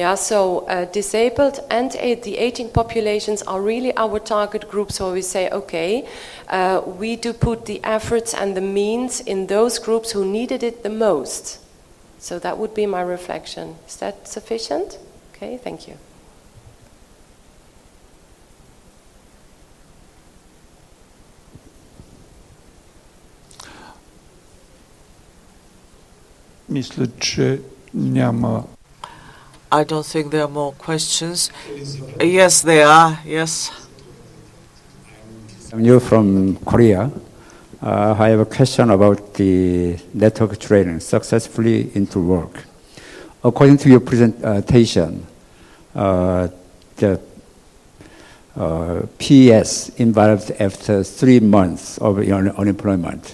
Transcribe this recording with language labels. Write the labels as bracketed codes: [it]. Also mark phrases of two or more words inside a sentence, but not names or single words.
[en] Yeah, so disabled and the aging populations are really our target groups, so we say, okay, we do put the efforts and the means in those groups who needed it the most. So that would be my reflection. Is that sufficient? Okay, thank you. [bg] Мисля, че няма. [en] I don't think there are more questions. Yes, there are. Yes. I'm new from Korea. I have a question about the network training successfully into work. According to your presentation, the PS involved after 3 months of unemployment.